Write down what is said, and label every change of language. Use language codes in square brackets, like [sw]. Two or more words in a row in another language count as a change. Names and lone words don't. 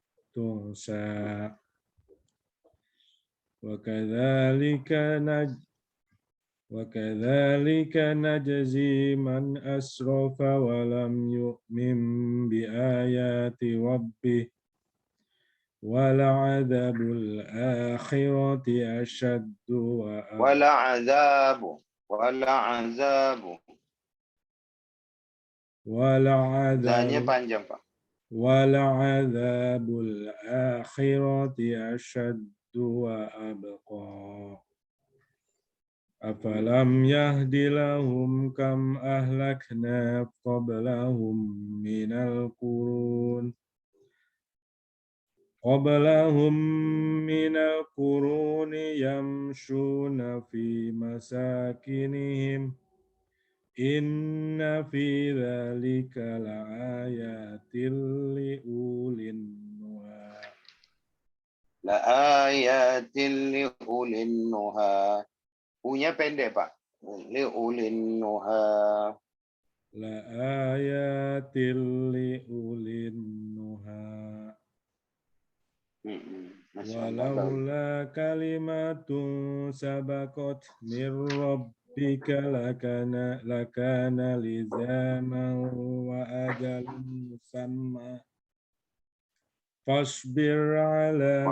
[ar] وكذلك نجزي من أسرف ولم يؤمن بآيات ربه ولعذاب الآخرة أشد [id] Wal'azabu. Zanya panjang, Pak. [ar] ولعذاب الآخرة أشد وأبقى. أفلم يهد لهم كم أهلكنا قبلهم من القرون يمشون في مساكنهم إن في ذلك لآيات لأولي النهى. لآيات لأولي النهى. [id] Punya pendek, Pak. [ar] لأولي النهى. لآيات لأولي النهى. ولولا كلمة سبقت من ربك لكان لزاما وأجل مسمى فاصبر على